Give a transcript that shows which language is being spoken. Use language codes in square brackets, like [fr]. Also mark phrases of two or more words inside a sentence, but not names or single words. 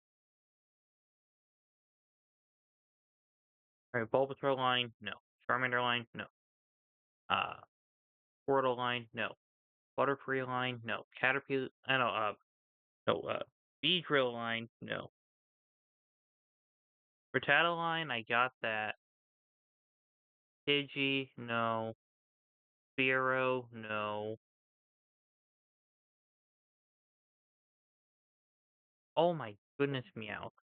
[en] Alright, Bulbasaur line, no. Charmander line, no. Uh, Squirtle line, no. Butterfree line, no. Caterpillar, I know, no, Beedrill line, no. Rattata line, I got that. Pidgey, no. Spearow, no. Oh my goodness, Meow.